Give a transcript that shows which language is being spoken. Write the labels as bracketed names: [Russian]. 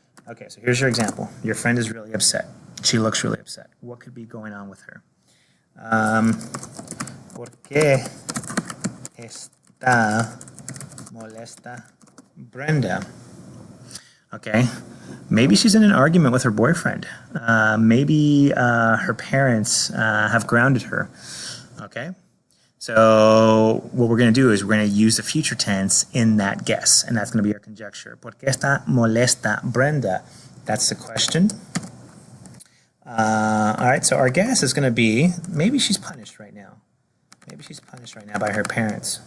[English] Okay, so here's your example. Your friend is really upset. She looks really upset. What could be going on with her? [Spanish] ¿Por qué está molesta Brenda? [English] Okay, maybe she's in an argument with her boyfriend. Maybe her parents have grounded her. Okay, so what we're going to do is we're going to use the future tense in that guess, and that's going to be our conjecture. [Spanish] ¿Por qué está molesta Brenda? [English] That's the question. All right, so our guess is going to be, maybe she's punished right now. Maybe she's punished right now by her parents.